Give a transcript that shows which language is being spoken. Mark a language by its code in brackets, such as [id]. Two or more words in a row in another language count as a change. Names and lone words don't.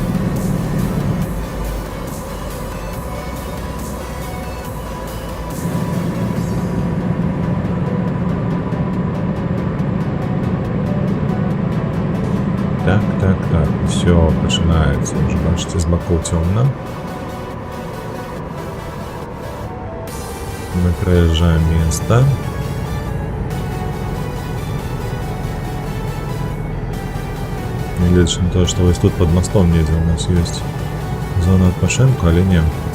[be] Так, все пачынаецца. Уже бачыце, з бакоў цёмна. [ru] Мы проезжаем место. Глядячи на то, что вот тут под мостом недзе у нас есть зона [be] адпачынку, але не.